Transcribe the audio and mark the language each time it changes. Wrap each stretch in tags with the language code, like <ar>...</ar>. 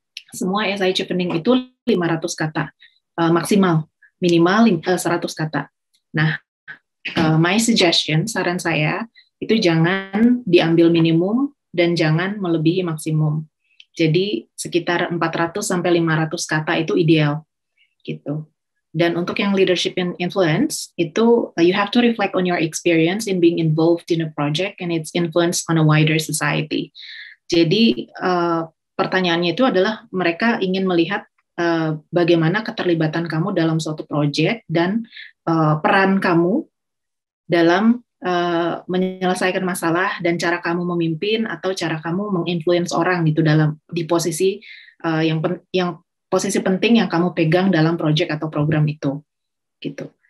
<id>Semua esai Chevening itu 500 kata, maksimal, minimal 100 kata. Nah,</id> <en>my suggestion,</en> <id>saran saya, itu jangan diambil minimum dan jangan melebihi maksimum. Jadi sekitar 400 sampai 500 kata itu ideal. Gitu. Dan untuk yang</id> <en>leadership and influence itu you have to reflect on your experience in being involved in a project and its influence on a wider society.</en> <id>Jadi pertanyaannya itu adalah mereka ingin melihat bagaimana keterlibatan kamu dalam suatu project dan peran kamu dalam menyelesaikan masalah dan cara kamu memimpin atau cara kamu menginfluence orang gitu di posisi yang posisi penting yang kamu pegang dalam project atau program itu, gitu.</id>